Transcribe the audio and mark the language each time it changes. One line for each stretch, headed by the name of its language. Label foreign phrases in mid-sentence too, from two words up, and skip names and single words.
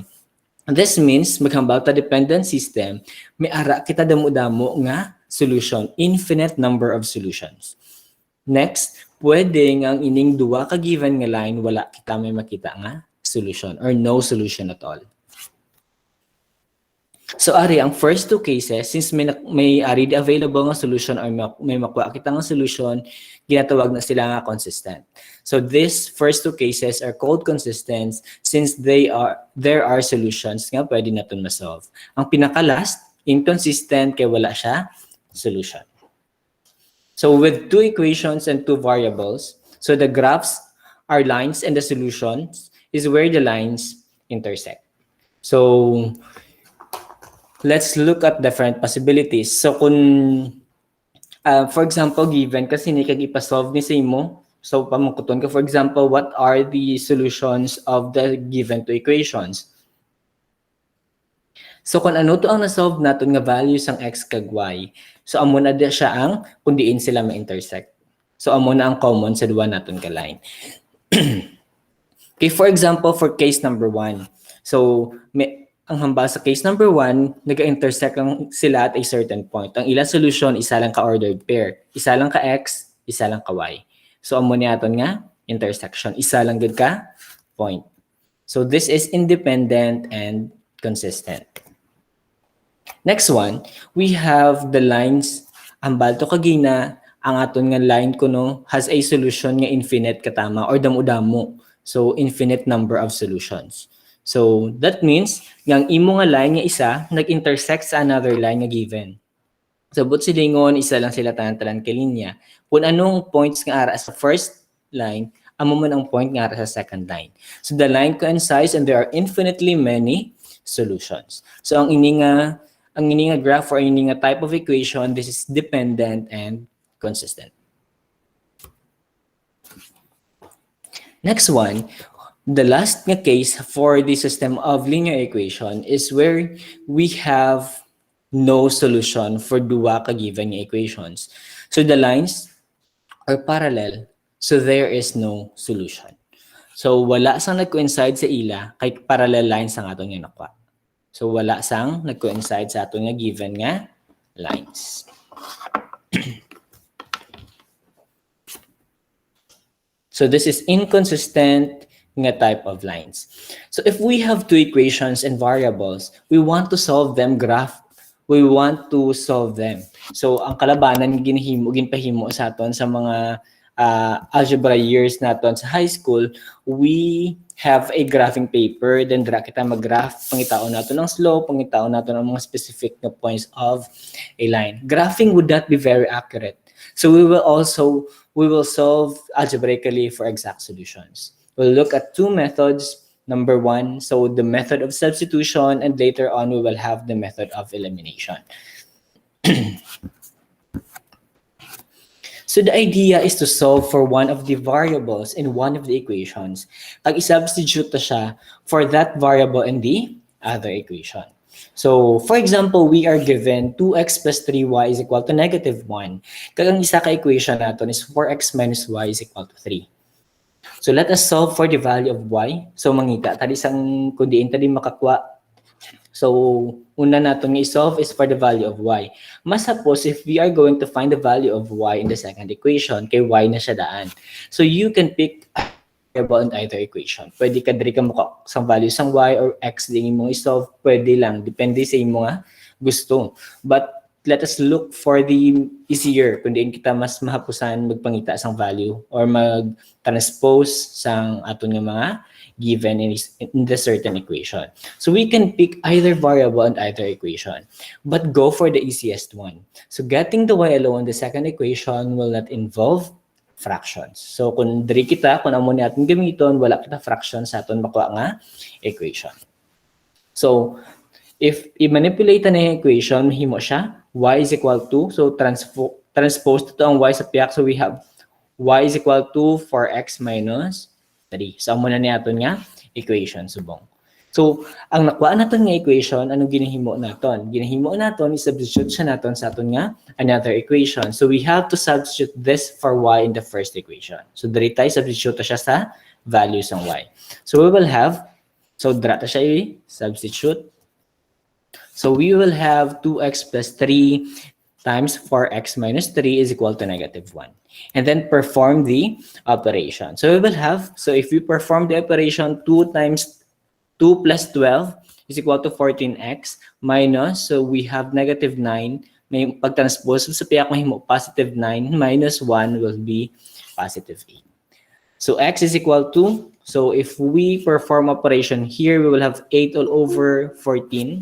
English: This means,
Hiligaynon: maghambal ta
English: dependent system,
Hiligaynon: may ara kita damo-damo nga solution,
English: infinite number of solutions. Next,
Hiligaynon: pwede nga ang ining duwa ka given nga line, wala kita may makita nga solution
English: or no solution at all.
Hiligaynon: So ari ang
English: first two cases,
Hiligaynon: since may ari available nga solution or may makuha kita nga solution, ginatawag na sila nga consistent.
English: So these first two cases are called consistent since there are solutions
Hiligaynon: nga pwede naton ma-solve. Ang pinaka-last, inconsistent kay wala siya solution.
English: So with two equations and two variables, so the graphs are lines and the solutions is where the lines intersect. So let's look at different possibilities. So kung for example, given
Hiligaynon: kasi ni kag ipa-solve ni sa imo,
English: so
Hiligaynon: pamangkuton ka
English: for example, what are the solutions of the given two equations?
Hiligaynon: So kung ano to ang na-solve naton nga values ang x kag y, so amo na dia siya ang kung diin sila ma-intersect. So amo na ang common sa duwa naton ka line.
English: Okay, for example, for case number 1.
Hiligaynon: So ang hambal sa
English: case number 1,
Hiligaynon: nag-intersect lang sila
English: at a certain point.
Hiligaynon: Ang ilang solution, isa lang ka-
English: ordered pair.
Hiligaynon: Isa lang ka x, isa lang ka y. So amo ni aton nga intersection, isa lang gud ka point.
English: So this is independent and consistent. Next one, we have the lines.
Hiligaynon: Hambal to kagina ang aton nga line kuno
English: has a solution
Hiligaynon: nga infinite katama or damo-damo.
English: So infinite number of solutions. So that means
Hiligaynon: yang imo nga line nga isa nag-intersect sa
English: another line
Hiligaynon: nga given. So but silingon isa lang sila tanan-tanan ka linya. Kung anong points nga ara sa
English: first line,
Hiligaynon: amo man ang point nga ara sa
English: second line. So the line coincides and there are infinitely many solutions. So
Hiligaynon: ang ini nga
English: graph or
Hiligaynon: ini nga
English: type of equation, this is dependent and consistent. Next one, the last nga case for the system of linear equation is where we have no solution for
Hiligaynon: duwa ka
English: given nga equations. So the lines are parallel, so there is no solution.
Hiligaynon: So wala sang nag-coincide sa ila kay
English: parallel lines
Hiligaynon: ang aton nga nakuha. So wala sang nag-coincide sa aton nga given nga lines.
English: So this is inconsistent nga type of lines. So if we have two equations and variables, we want to solve them graph we want to solve them.
Hiligaynon: So ang kalabanan ginpahimo sa aton sa mga
English: algebra years
Hiligaynon: naton sa
English: high school, we have a graphing paper, then
Hiligaynon: dira kita mag-graph, pangitaon nato ng slope, pangitaon nato ng mga specific na
English: points of a line. Graphing would not be very accurate. So we will solve algebraically for exact solutions. We'll look at two methods. Number one, so the method of substitution, and later on we will have the method of elimination. So the idea is to solve for one of the variables in one of the equations.
Hiligaynon: Pag i-substitute na siya
English: for that variable in the other equation. So, for example, we are given 2x plus 3y is equal to negative 1.
Hiligaynon: Kag ang isa ka equation natin
English: is 4x minus y is equal to 3. So, let us solve for the value of y. So,
Hiligaynon: mangita, tadi isang kundiin tadi makakwa.
English: So, una natin i-solve is for the value of y. Mas suppose if we are going to find the value of y in the second equation,
Hiligaynon: kay y na siya daan.
English: So, you can pick a variable in either equation.
Hiligaynon: Pwede ka diri ka maka sang value sang y or x din imong i-solve, pwede lang, depende sa imong gusto.
English: But let us look for the easier
Hiligaynon: kung diin kita mas mahapusan magpangita sang value or mag-transpose sang aton nga mga given
English: in the certain equation. So we can pick either variable and either equation, but go for the easiest one. So getting the y alone in the second equation will not involve fractions.
Hiligaynon: So kung diri kita, kung amo ni aton gamiton, wala kita fractions sa aton makuha nga equation.
English: So if
Hiligaynon: i-manipulate na yung equation, mahimo siya,
English: y is equal to, so transpose to
Hiligaynon: ang y sa piyak,
English: so we have y is equal to 4x minus 3. So,
Hiligaynon: muna ni aton nga equation, subong. So, ang nakuha naton nga equation, anong ginahimo naton? Ginahimo naton, i-substitute siya naton sa aton nga another equation.
English: So, we have to substitute this for y in the first equation.
Hiligaynon: So, diri tayo substitute siya sa values ng y.
English: So, we will have, so,
Hiligaynon: dira ta siya i-substitute.
English: So, we will have 2x plus 3 times 4x minus 3 is equal to negative 1. And then perform the operation. So we will have, so if we perform the operation, 2 times 2 plus 12 is equal to 14x minus, so we have negative 9.
Hiligaynon: May pagtranspose sa piyak mahimo
English: positive 9 minus 1 will be positive 8. So x is equal to, so if we perform operation here, we will have 8 all over 14.